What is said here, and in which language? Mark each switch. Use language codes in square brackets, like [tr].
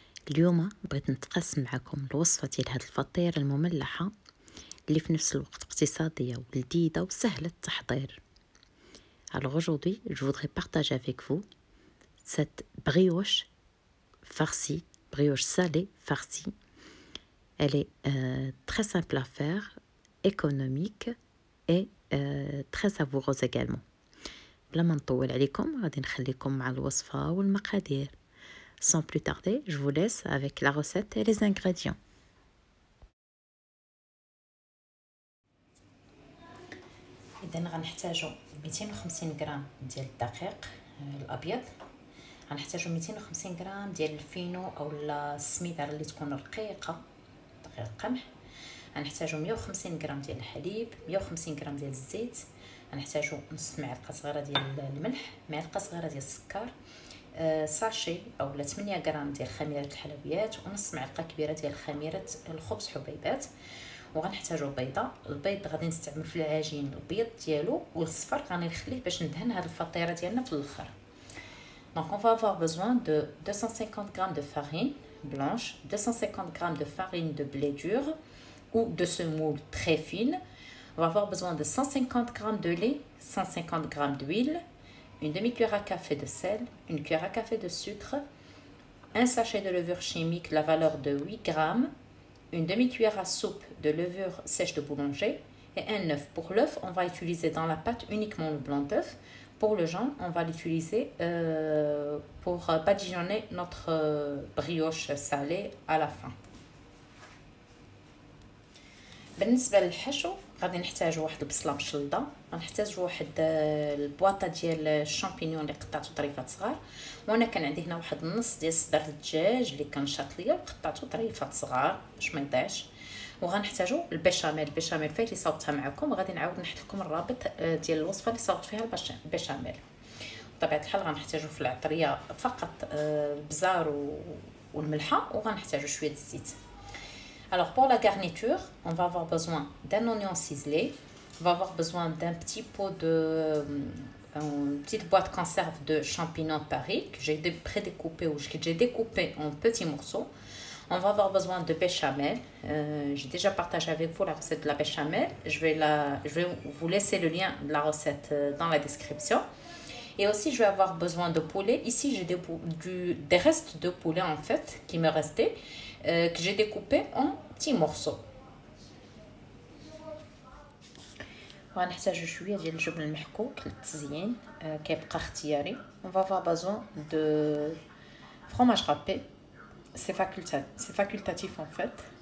[ar] اليوم بغيت نتقاسم معكم الوصفه ديال هاد الفطيره المملحه اللي في نفس الوقت اقتصاديه ولذيذه وسهله التحضير. [fr] Alors aujourd'hui, je voudrais partager avec vous cette brioche farcie, brioche salée farcie. Elle est très simple à faire, économique et très savoureuse également. [ar] بلا ما نطول عليكم غادي نخليكم مع الوصفة والمقادير. [fr] Sans plus tarder, je vous laisse avec la recette et les ingrédients. [ar] إذا غنحتاجو 250 غرام ديال الدقيق الأبيض، غنحتاجو 250 غرام ديال الفينو أو السميدة اللي تكون رقيقة، دقيق قمح. غنحتاجو 150 غرام ديال الحليب، 150 غرام ديال الزيت، غنحتاجو نص معلقه صغيره ديال الملح، معلقه صغيره ديال السكر، ساشي اولا 8 غرام ديال خميره الحلويات، ونص معلقه كبيره ديال خميره الخبز حبيبات. وغنحتاجو بيضه. البيض غادي نستعمل في العجين البيض ديالو، والصفر غادي نخليه باش ندهن هاد الفطيره ديالنا في الاخر. [fr] Donc on va avoir besoin de 250 g de farine blanche, 250 g de farine de blé dur ou de semoule très fine. On va avoir besoin de 150 g de lait, 150 g d'huile, une demi-cuillère à café de sel, une cuillère à café de sucre, un sachet de levure chimique, la valeur de 8 g, une demi-cuillère à soupe de levure sèche de boulanger et un œuf. Pour l'œuf, on va utiliser dans la pâte uniquement le blanc d'œuf. Pour le jaune, on va l'utiliser pour badigeonner notre brioche salée à la fin. [ar] بالنسبه للحشو غادي نحتاجو واحد البصله مشلضه، غنحتاجو واحد البواطه ديال الشامبينيون اللي قطعتو طريفات صغار، وانا كان عندي هنا واحد النص ديال صدر الدجاج اللي كان شاط ليا وقطعتو طريفات صغار باش ما يضيعش. وغنحتاجو البيشاميل فايت اللي صاوبتها معكم، غادي نعاود نحط لكم الرابط ديال الوصفه اللي صاوبت فيها البيشاميل. بطبيعه الحال غنحتاجو في العطريه فقط البزار والملحه، وغنحتاجو شويه الزيت. [fr] Alors pour la garniture, on va avoir besoin d'un oignon ciselé, on va avoir besoin d'un petit pot une petite boîte conserve de champignons de Paris que j'ai prédécoupé ou que j'ai découpé en petits morceaux. On va avoir besoin de béchamel. J'ai déjà partagé avec vous la recette de la béchamel. Je vais vous laisser le lien de la recette dans la description. Et aussi, je vais avoir besoin de poulet. Ici, j'ai des restes de poulet en fait qui me restaient. Que j'ai découpé en petits morceaux. [ar] وغنحتاجو شويه ديال الجبن المحكوك للتزيين، كيبقى اختياري. [fr] On va avoir besoin de fromage râpé. C'est facultatif en fait.